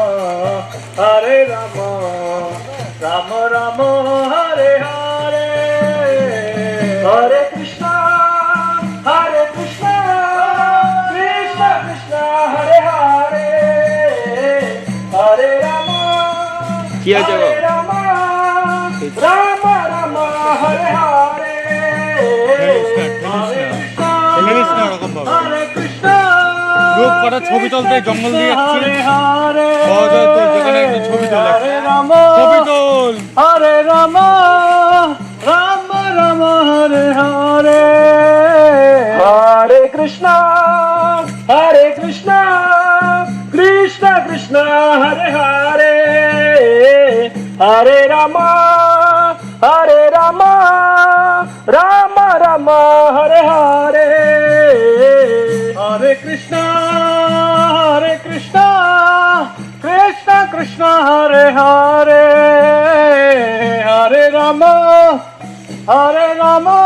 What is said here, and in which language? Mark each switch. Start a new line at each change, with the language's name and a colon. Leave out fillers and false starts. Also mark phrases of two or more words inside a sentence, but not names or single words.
Sanskrit: Rama Rama, Hare Hare, Hare Krishna, Krishna Krishna, Hare Hare, Hare Rama, Rama Rama, Hare Hare, Hare Krishna,
Bangla: গ্রুপ করা ছবি তুলতে জঙ্গল দিয়ে যাচ্ছি ছবি তোল
Sanskrit: হরে রাম রাম রাম হরে হরে, হরে কৃষ্ণ কৃষ্ণ কৃষ্ণ, হরে হরে, হরে রাম রাম রাম, হরে হরে, হরে কৃষ্ণ কৃষ্ণ কৃষ্ণ, হরে হরে, হরে রাম রাম